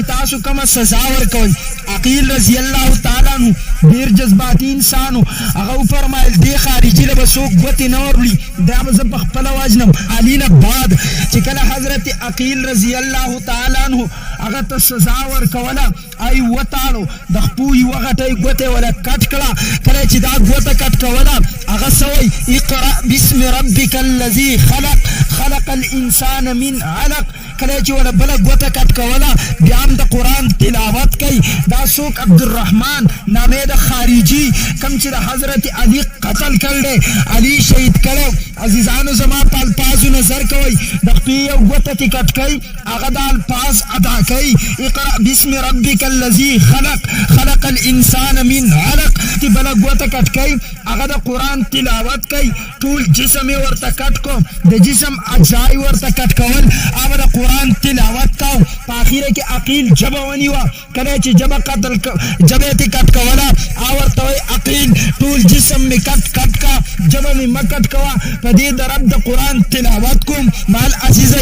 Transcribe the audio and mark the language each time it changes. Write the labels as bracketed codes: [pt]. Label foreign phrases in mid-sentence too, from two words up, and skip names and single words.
[ps] تاسو کومه سزا ورکوئ عقیل [ar] رضی الله تعالی عنه [ps] ډېر جذباتي انسان و هغه وفرمایل دې خارجي له به څوک ګوتې نه وروړي دا به زه په خپله وژنم علي نه بعد چې کله حضرت عقیل [ar] رضی الله تعالی عنه [ps] هغه ته سزا ورکوله ای وتاړو د خپو یوه غټۍ ګوتې وله کټ کړه کله چې دا ګوته کټ کوله هغه سوی [ar] اقرأ باسم ربک الذي خلق الانسان من علق [ps] کله چې وله بله ګوته کټ کوله بیا هم د قرآن تلاوت کوي دا څوک عبدالرحمن نامې د خارجي کم چې د حضرت علي قتل کړی دی علي شهید کړی عزیزانو زما په الفاظو نظر کوئ د خپې یو ګوته کې کټ کوي هغه دا الفاظ ادا کوي [ar] اقرأ باسم ربک الذي خلق الانسان من علق [ps] چې بله ګوته کټ کوي هغه د قرآن تلاوت کوي ټول جسم یې ورته کټ کو د جسم اجزا یې ورته کټ کول هغه د قرآن تلاوت کو په اخیره کې عقیل ژبه ونیوه کله چې ژبه ژبه یې کټ کوله هغه ورته وایي عقیل ټول جسم مې کټ کا ژبه مې مه کټ کوه په دې د رب د قرآن تلاوت کوم مال عزیزه